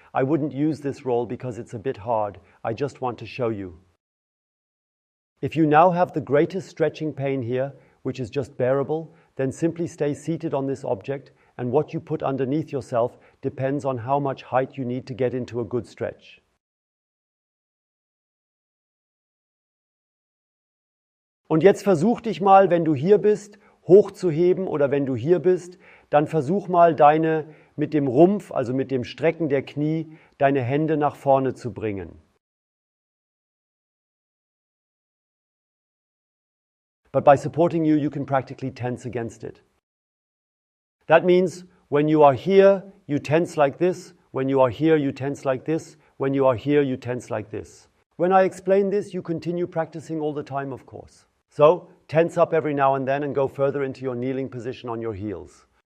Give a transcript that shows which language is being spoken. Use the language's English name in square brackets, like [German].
[English] I wouldn't use this roll because it's a bit hard. I just want to show you. If you now have the greatest stretching pain here, which is just bearable, then simply stay seated on this object, and what you put underneath yourself depends on how much height you need to get into a good stretch. [German] Und jetzt versuch dich mal, wenn du hier bist, hochzuheben, oder wenn du hier bist, dann versuch mal mit dem Rumpf, also mit dem Strecken der Knie, deine Hände nach vorne zu bringen. [English] But by supporting you, you can practically tense against it. That means when you are here, you tense like this. When you are here, you tense like this. When you are here, you tense like this. When I explain this, you continue practicing all the time, of course. So, tense up every now and then and go further into your kneeling position on your heels.